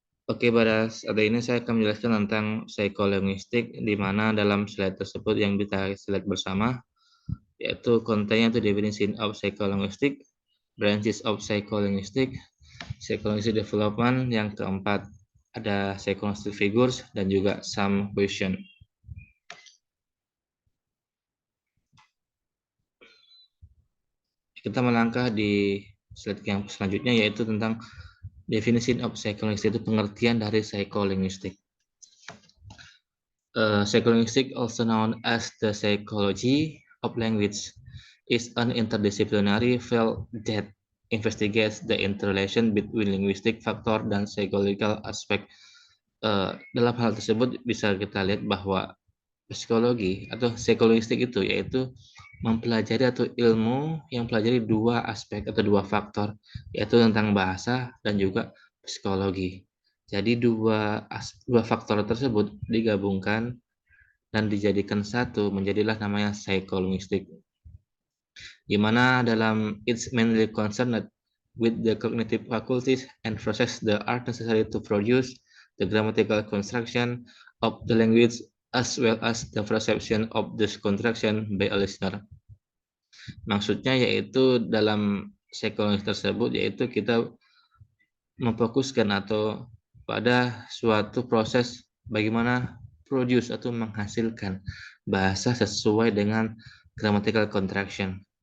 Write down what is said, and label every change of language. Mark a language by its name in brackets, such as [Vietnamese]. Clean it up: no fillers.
[Indonesian] Oke, pada saat ini saya akan menjelaskan tentang psikolinguistik, di mana dalam slide tersebut yang kita slide bersama, yaitu kontennya itu [English] definition of psycholinguistic, branches of psycholinguistic, psycholinguistic development, [Indonesian] yang keempat ada psycholinguistic figures, dan juga [English] some question. [Indonesian] Kita melangkah di slide yang selanjutnya, yaitu tentang [English] definition of psycholinguistic, [Indonesian] itu pengertian dari psikolinguistik. [English] Psycholinguistic, also known as the psychology of language, is an interdisciplinary field that investigates the interrelation between linguistic factor [Indonesian] dan [English] psychological aspect. [Indonesian] Dalam hal tersebut bisa kita lihat bahwa psikologi atau psikolinguistik itu yaitu mempelajari atau ilmu yang pelajari dua aspek atau dua faktor, yaitu tentang bahasa dan juga psikologi. Jadi dua faktor tersebut digabungkan dan dijadikan satu, menjadilah namanya psikolinguistik. Di mana dalam [English] it's mainly concerned with the cognitive faculties and process that are necessary to produce the grammatical construction of the language as well as the perception of this construction by a listener. [Indonesian] Maksudnya yaitu dalam psikolinguistik tersebut yaitu kita memfokuskan atau pada suatu proses bagaimana produce atau menghasilkan bahasa sesuai dengan grammatical contraction.